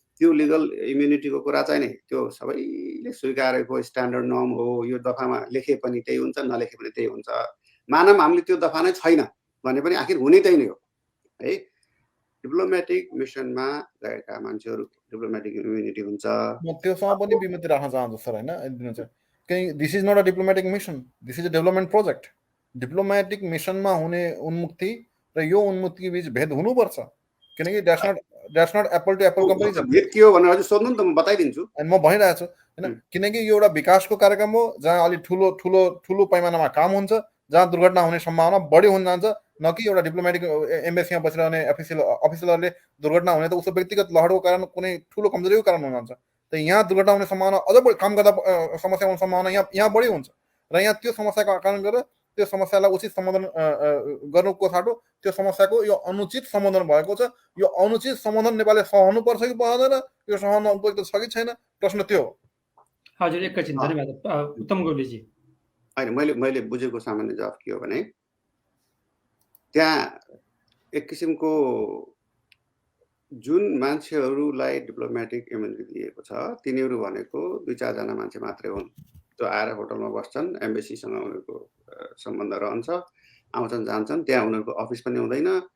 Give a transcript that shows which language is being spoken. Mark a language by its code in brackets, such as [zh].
[ne] त्यो लिगल इम्युनिटीको कुरा चाहिँ नि त्यो सबैले स्वीकारेको स्ट्यान्डर्ड नर्म हो। यो दफामा लेखे पनि त्यही हुन्छ, नलेखे पनि त्यही हुन्छ। मानव हामीले त्यो दफा नै छैन भने पनि आखिर हुने त्यही नै हो है। डिप्लोमेटिक मिसनमा गएका मान्छेहरू डिप्लोमेटिक इम्युनिटी हुन्छ। म त्योसँग पनि विमति राख्न चाहन्छु सर होइन। [en] कहीँ this is not a diplomatic mission, this is a development project. [ne] Diplomatic मिसनमा हुने उन्मुक्ति र यो उन्मुक्तिको बिच भेद हुनुपर्छ, किनकि [en] That's not apple to apple comparison. [ne] भेद के हो भनेर अझै सोध्नु नि त, म बताइदिन्छु। अनि म भनिरहेको छु होइन, किनकि यो एउटा विकासको कार्यक्रम हो जहाँ अलिक ठुलो पैमानामा काम हुन्छ, जहाँ दुर्घटना हुने सम्भावना बढी हुन जान्छ, न कि एउटा डिप्लोमेटिक एम्बेसीमा बसिरहने अफिसियलहरूले दुर्घटना हुने त उसको व्यक्तिगत लहरको कारण कुनै ठुलो कमजोरीको कारण हुन जान्छ। त यहाँ दुर्घटना हुने सम्भावना अझ बढी, काम गर्दा समस्या हुने सम्भावना यहाँ बढी हुन्छ र यहाँ त्यो समस्याको कारण गरेर त्यो समस्यालाई उचित समाधान गर्नुको साटो त्यो समस्याको यो अनुचित समाधान भएको छ। यो अनुचित समाधान नेपालले सहनुपर्छ कि पर्दैन, यो सहन उपयुक्त छ कि छैन, प्रश्न त्यो हो। हजुर एकैछिन, धन्यवाद उत्तम गौलीजी। होइन, मैले बुझेको सामान्य जवाफ के हो भने त्यहाँ एक किसिमको जुन मान्छेहरूलाई डिप्लोमेटिक इम्युनिटी दिएको छ तिनीहरू भनेको 2-4 जना मान्छे मात्रै हुन्। त्यो आएर होटलमा बस्छन्, एम्बेसीसँग उनीहरूको सम्बन्ध रहन्छ, आउँछन् जान्छन्, त्यहाँ उनीहरूको अफिस पनि हुँदैन।